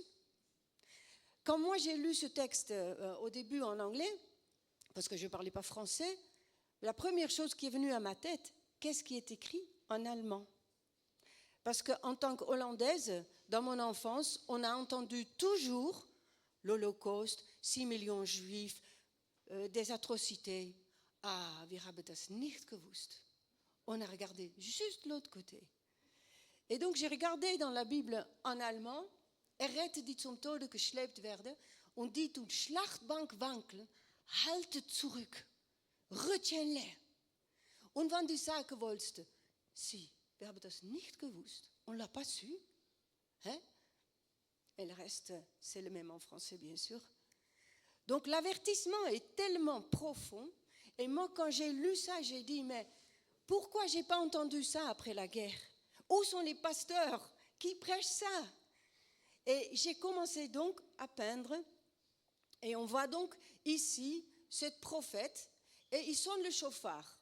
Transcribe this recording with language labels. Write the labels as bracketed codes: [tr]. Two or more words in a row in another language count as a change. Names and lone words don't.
[fr] Quand moi j'ai lu ce texte au début en anglais, parce que je ne parlais pas français, la première chose qui est venue à ma tête, qu'est-ce qui est écrit en allemand? Parce qu'en tant qu'Hollandaise, dans mon enfance, on a entendu toujours l'Holocauste, 6 millions de Juifs, des atrocités. [de] Ah, wir haben das nicht gewusst. [fr] On a regardé juste l'autre côté. Et donc j'ai regardé dans la Bible en allemand, [de] Rette die zum Tode geschleppt werden, und die toen Schlachtbank wankeln, haltet zurück, [fr] retiens-les. [de] Und wenn du sagen wolltest, si, wir haben das nicht gewusst, [fr] on ne l'a pas su, hein? Et le reste, c'est le même en français, bien sûr. Donc l'avertissement est tellement profond, et moi quand j'ai lu ça, j'ai dit, mais pourquoi je n'ai pas entendu ça après la guerre? Où sont les pasteurs qui prêchent ça? Et j'ai commencé donc à peindre, et on voit donc ici cette prophète, et il sonne le chauffard.